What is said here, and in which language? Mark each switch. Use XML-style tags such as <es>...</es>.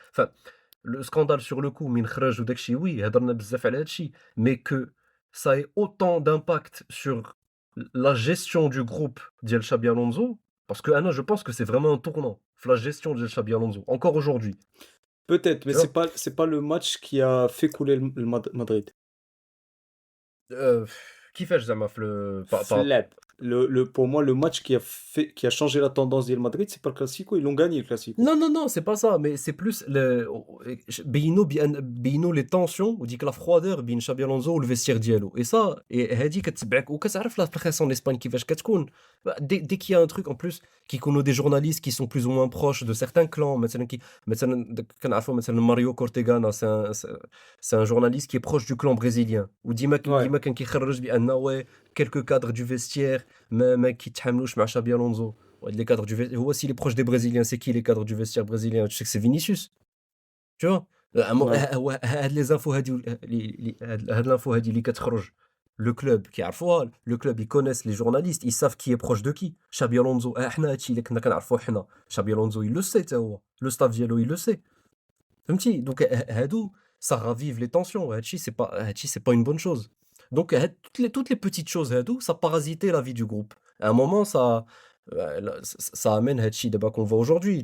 <fr>Enfin, le scandale sur le coup</fr> <ar>من خرج وداك الشيء,</ar> <fr>oui</fr> <ar>هضرنا بزاف على هاد الشيء,</ar> <fr>mais que ça ait autant d'impact sur la gestion du groupe ديال Xabi Alonso, parce que Anna, je pense que c'est vraiment un tournant في la gestion de Xabi Alonso encore aujourd'hui, Peut-être, mais tu c'est vois. pas c'est pas le match qui a fait couler le Madrid.</fr> <ar>Euh, كيفاش زعما في Flap.</ar> <fr>Pour moi, le match qui a changé la tendance du Madrid, c'est pas le Classico, ils l'ont gagné le Classico. Non, non, non, c'est pas ça, mais c'est plus بينوا les tensions وديك la froideur</fr> <ar>بين شابي الونزو والفيستير ديالو.</ar> <fr>Et ça,</fr> <ar>هادي كتبعك وكتعرف لا</ar> <fr>presse en Espagne</fr> <ar>كيفاش كتكون.</ar> <fr>Dès qu'il y a un truc en plus كيكونوا des journalistes qui sont plus ou moins proches de certains clans,</fr> <ar>مثلا كنعرفوا مثلا ماريو كورتيغانا,</ar> <fr>c'est un journaliste qui est proche du clan brésilien, Ouais,</fr> <ar>وديما كان كيخرج بان</ar> <fr>ouais quelques cadres du vestiaire</fr> <ar>ما كيتحاملوش مع شابي الونزو.</ar> <fr>Ouais, les cadres du vestiaire. S'il est proche des Brésiliens, c'est qui les cadres du vestiaire brésilien? Tu sais que c'est Vinicius, tu vois? ouais. هاد les infos هادي هاد l'info</fr> <ar>هادي اللي كتخرج,</ar> <fr>le club كيعرفوها, le club ils connaissent les journalistes, ils savent qui est proche de qui.</fr> <ar>Xabi Alonso, حنا هادشي اللي كنا كنعرفوه حنا.</ar> <fr>Xabi Alonso il le sait</fr> <ar>حتى هو,</ar> <fr>le staff ديالو il le sait.</fr> <ar>فهمتي؟</ar> <fr>Donc هادو ça ravive les tensions. هادشي c'est pas une bonne chose. Donc toutes les petites choses هادو ça parasitait la vie du groupe. À un moment ça amène</fr> <ar>هادشي دابا</ar> <fr>qu'on voit aujourd'hui.</fr>